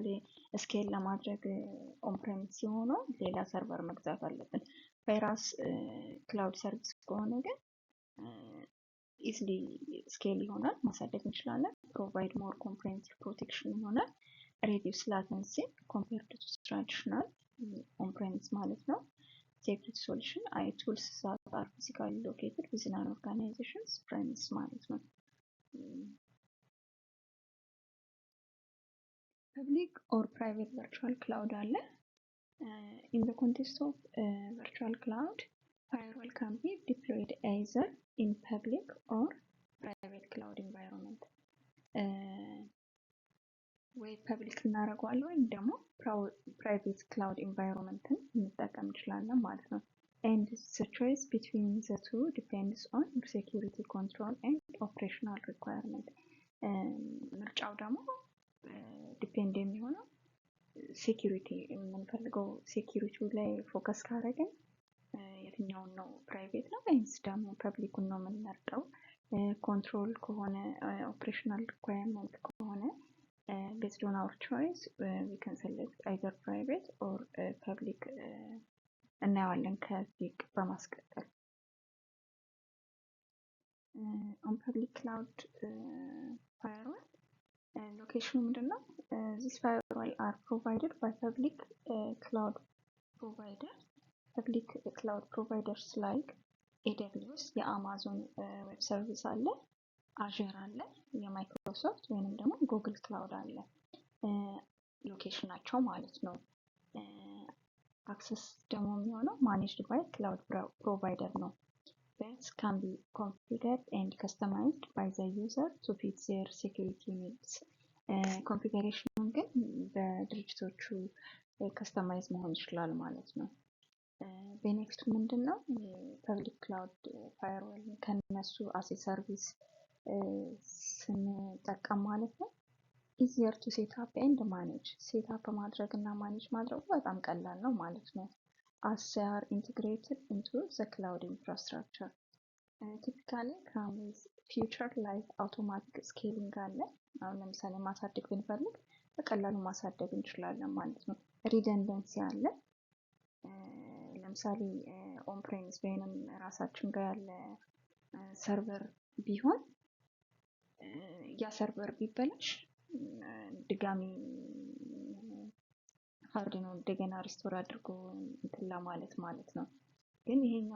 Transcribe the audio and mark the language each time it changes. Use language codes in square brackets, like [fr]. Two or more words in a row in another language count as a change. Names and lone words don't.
[am] ስኬል ለማድረግ [en] on premise [am] ሲሆነው ሌላ ሰርቨር መግዛት አለብን። በራስ [en] cloud service [am] ከሆነ ግን [en] easily scale [am] ይሆናል፣ ማሳደግ እንችላለን። [en] provide more comprehensive protection [am] ይሆናል። [en] reduce latency compared to traditional on premise [am] ማለት ነው። [en] security solution tools that are physically located within an organization's premise [am] ማለት ነው። [en] public or private virtual cloud አለ። in the context of virtual cloud, firewall can be deployed either in public or private cloud environment. [am] ወይ ፐብሊክ እናደርገዋለን ወይም ደግሞ ፕራይቬት ክላውድ ኢንቫይሮንመንትን እንጠቀም እንችላለን ማለት ነው። [en] and the choice between the two depends on security control and operational requirement. [am] ምርጫው ደግሞ ዲፔንድ የሚሆነው ሴኪሪቲ የምንፈልገው ሴኪሪቲው ላይ ፎከስ ካደረግን የትኛውን ነው ፕራይቬት ነው ወይስ ደግሞ ፐብሊኩን ነው የምንመርጠው። ኮንትሮል ከሆነ [en] operational requirement [am] ከሆነ [en] based on our choice we can select either private or public [am] እናየዋለን ከዚህ በማስቀጠል። [en] on public cloud firewall location [am] ምንድነው? [en] These firewall are provided by public cloud providers like AWS [am] የአማዞን ዌብ ሰርቪስ አለ፣ አዥር አለ፣ የማይክሮሶፍት ወይንም ደግሞ ጉግል ክላውድ አለ። ሎኬሽናቸው ማለት ነው። አክሰስ ደግሞ የሚሆነው ማኔጅድ ባይ ክላውድ ፕሮቫይደር ነው። [en] That can be configured and customized by the user to fit their security needs. [am] ኮንፊገሬሽኑን ግን በድርጅቶቹ ከስተማይዝ መሆን ይችላል ማለት ነው። ቤኔፊቱ ምንድን ነው? ፐብሊክ ክላውድ ፋየርዋል ከነሱ አሴ ሰርቪስ ስንጠቀም ማለት ነው [en] easier to set up and manage። set up [am] ማድረግ እና ማኔጅ ማድረጉ በጣም ቀላል ነው ማለት ነው። [en] as they are integrated into the cloud infrastructure. typically come with feature like automatic scaling [am] አለ። አሁን ለምሳሌ ማሳደግ ብንፈልግ በቀላሉ ማሳደግ እንችላለን ማለት ነው። ሪደንደንሲ አለ። ለምሳሌ ኦን ፕሬሚስ ወይንም ራሳችን ጋር ያለ ሰርቨር ቢሆን ያ ሰርቨር ቢበላሽ ድጋሚ ሃርድ ነው እንደገና ሪስቶር አድርጎ እንትን ለማለት ነው። ግን ይሄኛው